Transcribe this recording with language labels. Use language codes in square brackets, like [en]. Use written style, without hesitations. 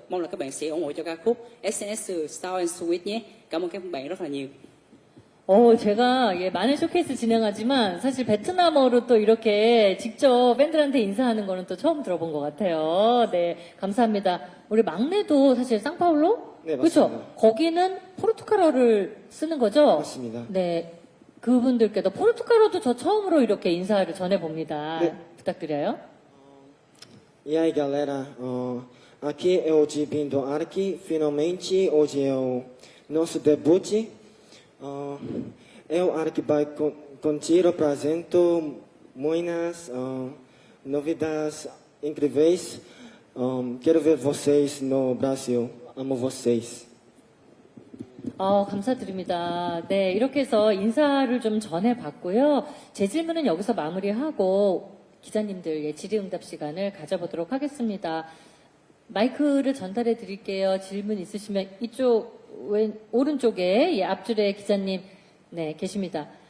[vi] Mong là các bạn sẽ ủng hộ cho ca khúc SNS Sour and Sweet nhé. Cảm ơn các bạn rất là nhiều. [ko] 제가 많은 쇼케이스 진행하지만 사실 베트남어로 또 이렇게 직접 팬들한테 인사하는 거는 또 처음 들어본 것 같아요. 네, 감사합니다. 우리 막내도 사실 상파울로? 네, 그렇죠? 맞습니다. 거기는 포르투갈어를 쓰는 거죠? 맞습니다. 네, 그분들께도 포르투갈어도 저 처음으로 이렇게 인사를 전해봅니다. 네. 부탁드려요. [pt] E aí, galera, aqui é o Jibin do Ark. Finalmente, hoje é o nosso debut. Eu, Ark, vai contigo apresento muitas novidades incríveis. Quero ver vocês no Brasil. Amo vocês. [ko] 감사드립니다. 네, 이렇게 해서 인사를 좀 전해봤고요. 제 질문은 여기서 마무리하고 기자님들 질의응답 시간을 가져보도록 하겠습니다. 마이크를 전달해 드릴게요. 질문 있으시면 이쪽 오른쪽에 앞줄에 기자님 계십니다.